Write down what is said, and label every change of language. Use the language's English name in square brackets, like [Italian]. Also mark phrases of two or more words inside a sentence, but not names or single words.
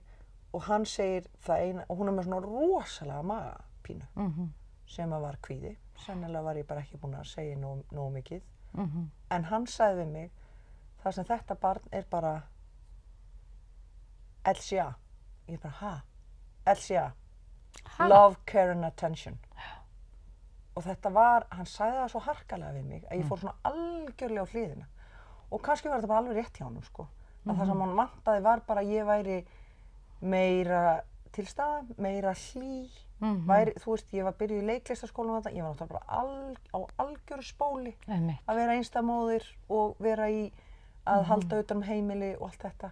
[Icelandic] Og hann segir það eina, og hún er með svona rosalega magapínu sem að var kvíði. Sennilega var ég bara ekki búin að segja nógu mikið. En hann sagði við mig, það sem þetta barn er bara LCA. Ég bara, ha? LCA. [English] Love, care and attention. [Icelandic] Og þetta hann sagði það svo harkalega við mig að ég fór svona algjörlega á hliðina. Og kannski var þetta bara alveg rétt hjá honum, sko. Að það sem hann vantaði var bara að ég væri meira til staðar, meira hlý. Þú veist, ég var byrjuð í leiklistaskólanum þetta, ég var náttúrulega bara á algjöru spóli að vera einstæðmóðir og vera að halda utan heimili og allt þetta.